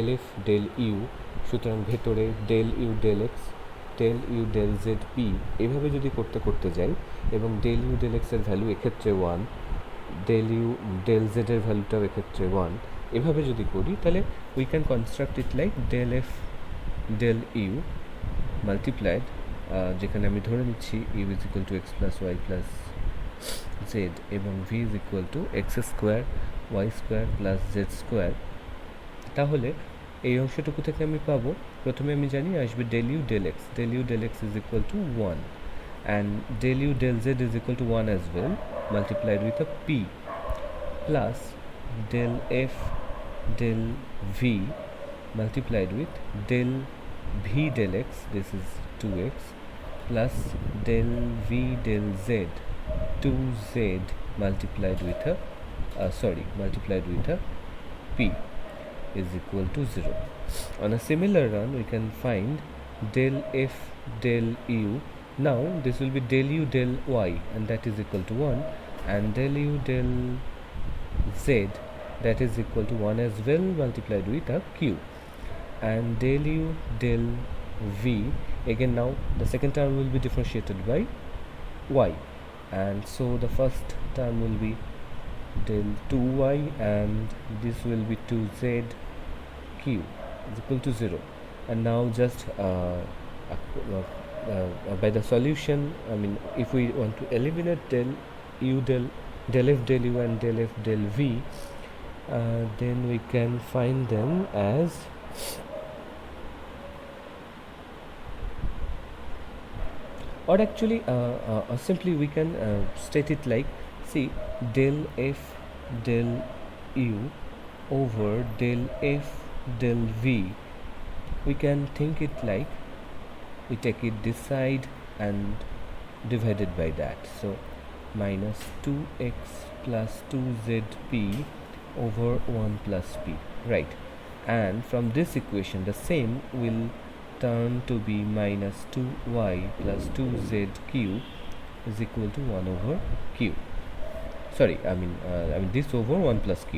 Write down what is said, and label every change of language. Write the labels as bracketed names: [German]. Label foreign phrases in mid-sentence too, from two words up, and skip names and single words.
[English] F del u, [Bangla] সুতরাং ভেতরে [English] del u del x del u del z p, [Bangla] এভাবে যদি করতে করতে যাই এবং [English] del u del x-er [Bangla] ভ্যালু এক্ষেত্রে 1, [English] del u del z-er [Bangla] ভ্যালুটাও এক্ষেত্রে 1, এভাবে যদি করি তাহলে [English] we can construct it like del f del u multiplied, [Bangla] যেখানে আমি ধরে নিচ্ছি [English] u is equal to x plus y plus z [Bangla] এবং [English] v is equal to x square y square plus z square. [Bangla] তাহলে এই অংশটুকু থেকে আমি পাবো, প্রথমে আমি জানি আসবে [English] del u del x is equal to 1 and del u del z is equal to 1 as well, multiplied with a p, plus del f del v multiplied with del v del x, this is 2x, plus del v del z 2z multiplied with a p is equal to 0. On a similar run we can find del f del u. Now this will be del u del y and that is equal to 1, and del u del z that is equal to 1 as well, multiplied with a q, and del u del v, again now the second term will be differentiated by y, and so the first term will be del 2y and this will be 2z q is equal to 0. And now just by the solution, I mean if we want to eliminate del u del f del u and del f del v, then we can find them as or actually simply we can state it like, see, del f del u over del f del v, we can think it like we take it this side and divided by that, so minus 2x plus 2zp over 1 plus p, right? And from this equation the same will turn to be minus 2y plus 2zq is equal to 1 over q, sorry, I mean this over 1 plus q.